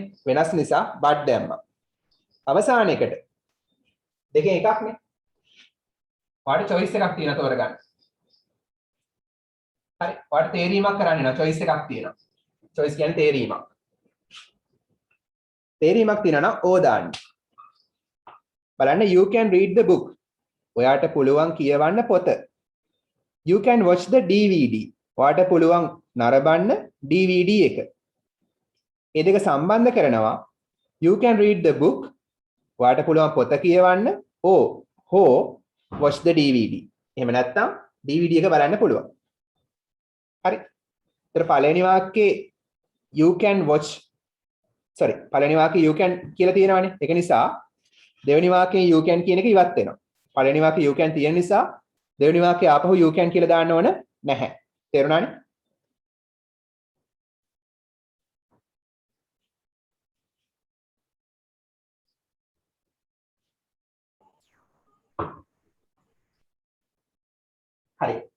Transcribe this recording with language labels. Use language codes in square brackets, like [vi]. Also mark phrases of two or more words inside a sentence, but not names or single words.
[si] වෙනස් නිසා but දැම්මා. අවසාන එකට දෙකෙන් එකක්නේ. ඔයාලට choice එකක් තියෙනවා තෝරගන්න. හරි. ඔයාලට තේරීමක් කරන්න වෙනවා. choice එකක් තියෙනවා. choice කියන්නේ තේරීමක්. තේරීමක් තියෙනවා නම් ඕ දාන්න. බලන්න [en] you can read the book. [si] ඔයාට පුළුවන් කියවන්න පොත. [en] you can watch the DVD. [si] ඔයාට පුළුවන් නරඹන්න DVD එක. ඒ දෙක සම්බන්ධ කරනවා [en] you can read the book. [si] ඔයාට පුළුවන් පොත කියවන්න [en] or watch the DVD. [si] එහෙම නැත්නම් DVD එක බලන්න පුළුවන්. හරි. ඒතර පළවෙනි වාක්‍යයේ [en] you can watch [si] පළවෙනි වාක්‍යයේ [en] you can [si] කියලා තියෙනවානේ. ඒක නිසා දෙවෙනි වාක්‍යයේ [en] you can [si] කියන එක ඉවත් වෙනවා. පළවෙනි වාක්‍යයේ [en] you can [si] තියෙන නිසා දෙවෙනි වාක්‍යයේ ආපහු [en] you can [si] කියලා දාන්න ඕන නැහැ. තේරුණානේ? හරි.